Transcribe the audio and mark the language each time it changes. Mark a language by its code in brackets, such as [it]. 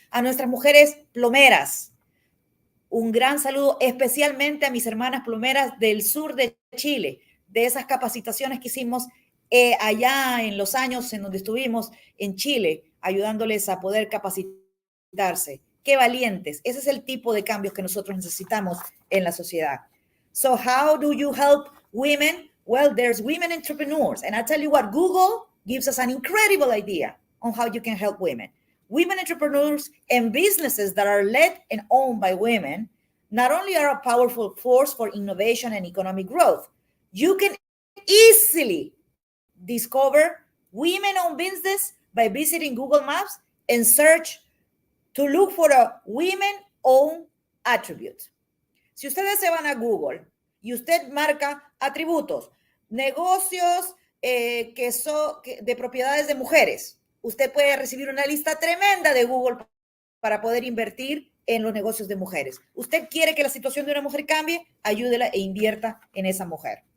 [es] A nuestras mujeres plomeras, un gran saludo especialmente a mis hermanas plomeras del sur de Chile, de esas capacitaciones que hicimos allá en los años en donde estuvimos en Chile, ayudándoles a poder capacitarse. ¡Qué valientes! Ese es el tipo de cambios que nosotros necesitamos en la sociedad. [en] So how do you help women? Well, there's women entrepreneurs. And I tell you what, Google gives us an incredible idea on how you can help women. Women entrepreneurs and businesses that are led and owned by women not only are a powerful force for innovation and economic growth, you can easily discover women-owned business by visiting Google Maps and search to look for a women-owned attribute. [es] Si ustedes se van a Google y usted marca atributos, negocios que son de propiedades de mujeres, usted puede recibir una lista tremenda de Google para poder invertir en los negocios de mujeres. Usted quiere que la situación de una mujer cambie, ayúdela e invierta en esa mujer.